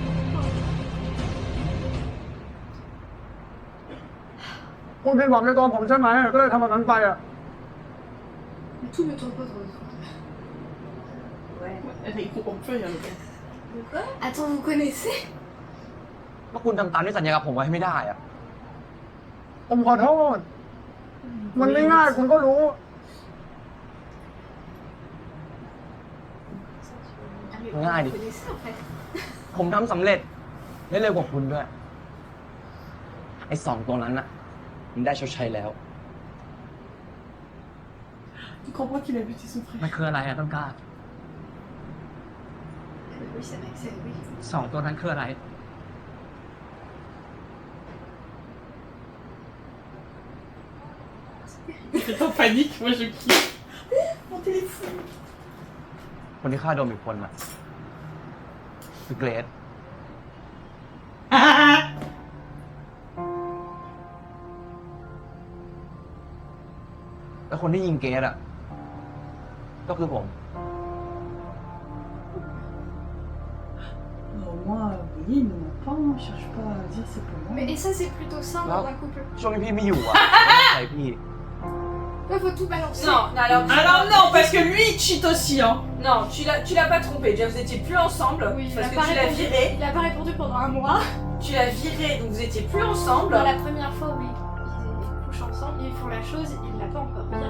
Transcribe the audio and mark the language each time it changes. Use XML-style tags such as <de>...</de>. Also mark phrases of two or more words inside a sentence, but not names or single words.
<fr>Mais tout ne tourne pas trop. Ouais. On peut y aller. Attends, vous connaissez</fr> <th>ว่าคุณทำตามที่สัญญากับผมไว้ไม่ได้อะ ผมขอโทษ มันไม่ง่ายคุณก็รู้ ง่ายดิ</th> <fr>Vous connaissez en fait.</fr> <th>ผมทำสำเร็จได้เร็วกว่าคุณด้วย ไอ้สองตัวนั้นน่ะ มันได้ชดใช้แล้ว</th> <fr>Tu comprends qu'il a buté son</fr> <th>มัน</th> <fr>frère.</fr> <th>คืออะไรอะต้นกล้า</th> <fr>Oui, c'est vrai que c'est oui.</fr> <th>สองตัวนั้นคืออะไร</th> <fr>T'es en panique, moi je kiffe. Mon téléphone.</fr> <th>คนที่ฆ่าโดมอีกคนน่ะคือเกรซแล้วคนที่ยิงเกรซอ่ะ ก็คือผม</th> <fr>Non, moi, oui, non, pas, on cherche pas à dire c'est pour moi. Mais et ça, c'est plutôt sain dans un couple.</fr> <th>ช่วงที่พี่ไม่อยู่อ่ะ ไม่ได้ใส่พี่</th> <fr>Là, faut tout balancer. Non, alors. Alors non, parce que lui il cheat aussi, hein. Non, tu l'as pas trompé. Déjà, vous étiez plus ensemble. Oui, parce il que a tu pas l'as répondu. viré. Il a pas répondu pendant un mois. Tu l'as viré, donc vous étiez plus ensemble. Dans la première fois, oui. Ils couchent ensemble, ils font la chose, il l'a pas encore viré.</fr>